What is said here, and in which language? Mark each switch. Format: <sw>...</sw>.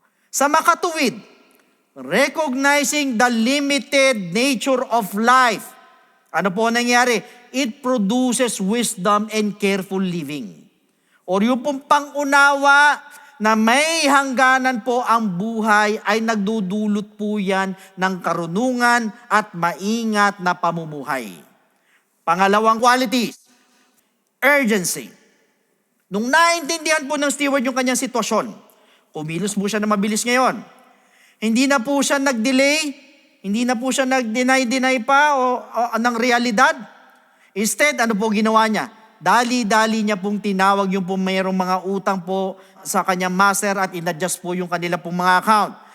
<tl>Sa makatuwid,</tl> <en>recognizing the limited nature of life.</en> <tl>Ano po nangyari?</tl> <en>It produces wisdom and careful living.</en> <tl>O yung pong pangunawa na may hangganan po ang buhay ay nagdudulot po yan ng karunungan at maingat na pamumuhay. Pangalawang qualities, urgency. Nung naintindihan po ng steward yung kanyang sitwasyon, kumilos po siya na mabilis ngayon. Hindi na po siya nag-delay, hindi na po siya nag-deny pa o ng realidad.</tl> <en>Instead,</en> <tl>ano po ginawa niya? Dali-dali niya pong tinawag yung pong mayroong mga utang po sa kanyang master at inadjust po yung kanila pong mga account.</tl>